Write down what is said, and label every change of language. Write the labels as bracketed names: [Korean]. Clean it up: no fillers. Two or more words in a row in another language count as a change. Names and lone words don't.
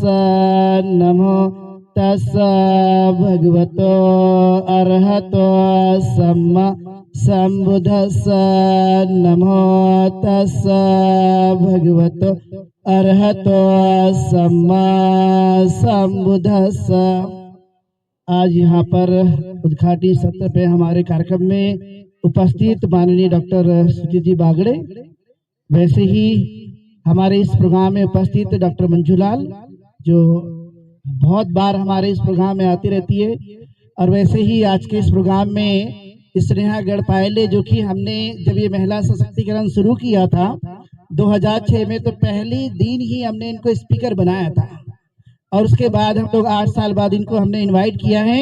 [Pali] नमो तस् भगवतो अरहतो सम्मा संबुद्धस्स। नमो तस् भगवतो अरहतो सम्मा संबुद्धस्स। [Hindi] आज यहाँ पर उद्घाटन सत्र पे हमारे कार्यक्रम में उपस्थित माननीय डॉक्टर सुजीत जी बागड़े, वैसे ही हमारे इस प्रोग्राम में उपस्थित डॉक्टर मंजूलाल, जो बहुत बार हमारे इस प्रोग्राम में आती रहती है, और वैसे ही आज के इस प्रोग्राम में स्नेहा गढ़पायले, जो कि हमने जब ये महिला सशक्तिकरण शुरू किया था 2006 में, तो पहली दिन ही हमने इनको स्पीकर बनाया था, और उसके बाद हम लोग 8 साल बाद इनको हमने इनवाइट किया है।